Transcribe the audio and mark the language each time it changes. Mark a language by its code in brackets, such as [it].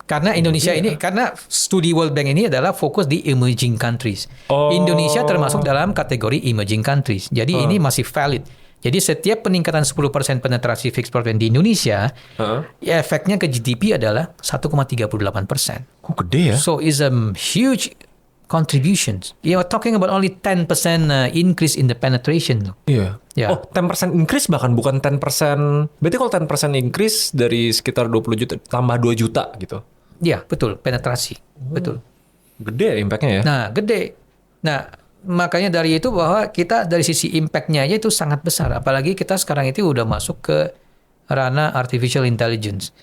[id] Karena Indonesia ini, karena studi World Bank ini adalah fokus di emerging countries. Indonesia termasuk dalam kategori emerging countries. Jadi ini masih valid. Jadi setiap peningkatan 10% penetrasi fixed broadband di Indonesia, ya efeknya ke GDP adalah 1,38%. Kok gede ya? [en] So it's a huge contribution. You're talking about only 10% increase in the penetration. [id] Iya. Ya. Oh, 10% increase bahkan bukan 10%. Berarti kalau 10% increase dari sekitar 20 juta tambah 2 juta gitu. Iya, betul, penetrasi. Betul. Gede impact-nya ya. Nah, gede. Nah, makanya dari itu bahwa kita dari sisi impact-nya aja itu sangat besar. Apalagi kita sekarang itu udah masuk ke ranah artificial intelligence.